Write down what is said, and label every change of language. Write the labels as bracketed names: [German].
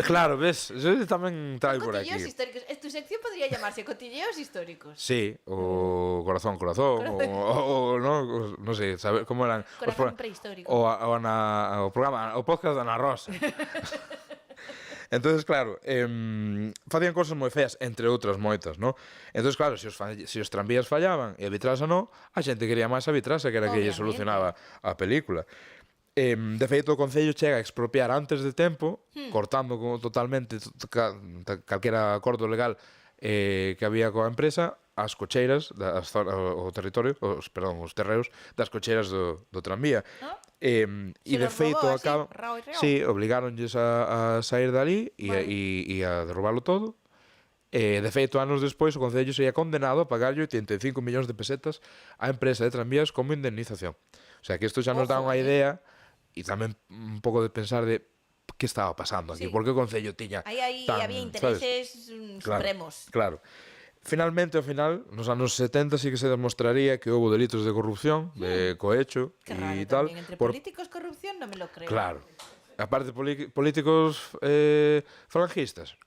[Galician] claro, ves, yo tamén traio por aquí. [Spanish] Cotilleos históricos. Tu sección podría llamarse Cotilleos históricos. [Galician] Sí, o corazón, no sé, saber como eran [Spanish] Corazón prehistórico. [Galician] o programa, o podcast da Ana Rosa. Entonces, claro, facían cosas moi feas, entre outras moitas, ¿no? Entonces, claro, se os tranvías fallaban e a vitraxa non, a xente quería máis a vitraxa, que era que lle solucionaba a película. De feito, o Concello chega a expropiar antes de tempo, cortando totalmente calquera acordo legal que había coa empresa, as cocheiras, o territorio, os terreos das cocheiras do tranvía. E de feito acaban... Sí, obligáronlles a sair dali e a derrubalo todo. De feito, anos despois, o Concello sería condenado a pagarlle 85 millóns de pesetas á empresa de tranvías como indemnización. O sea, que isto xa nos dá unha idea e tamén un pouco de pensar de que estaba pasando aquí, porque o Concello tiña aí tan, había intereses supremos. Claro. Finalmente, ao final, nos anos 70 sí que se demostraría que houve delitos de corrupción, de cohecho e tal. Tamén, entre políticos corrupción, non me lo creo. Claro. Aparte, políticos falangistas.